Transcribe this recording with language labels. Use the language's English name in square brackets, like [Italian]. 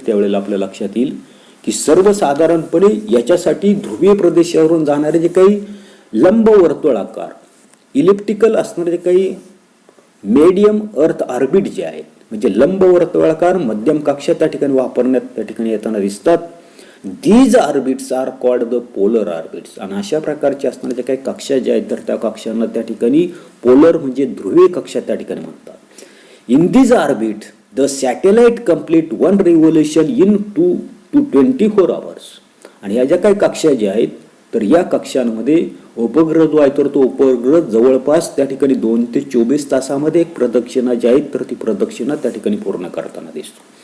[Marathi] त्यावेळेला आपल्या लक्षात येईल की सर्वसाधारणपणे याच्यासाठी ध्रुवीय प्रदेशावरून जाणारे जे काही लंबवर्तुळाकार इलिप्टिकल असणारे जे काही मीडियम अर्थ ऑर्बिट जे आहेत म्हणजे लंबवर्तुळाकार मध्यम कक्षा त्या ठिकाणी वापरण्यात त्या ठिकाणी येताना दिसतात. [English] These orbits are called the polar orbits. [Marathi] आणि अशा प्रकारचे असणारे जे काही कक्षा ज्या आहेत तर त्या कक्षांना त्या ठिकाणी पोलर म्हणजे ध्रुवीय कक्षा त्या ठिकाणी म्हणतात. [English] In these orbit the satellite complete one revolution in 2 to 24 hours. [Marathi] आणि या ज्या काही कक्षा ज्या आहेत तर या कक्षांमध्ये उपग्रह जो आहे तर तो उपग्रह जवळपास त्या ठिकाणी 2 ते 24 तासामध्ये एक प्रदक्षिणा जी आहेत तर ती प्रदक्षिणा त्या ठिकाणी पूर्ण करताना दिसतो.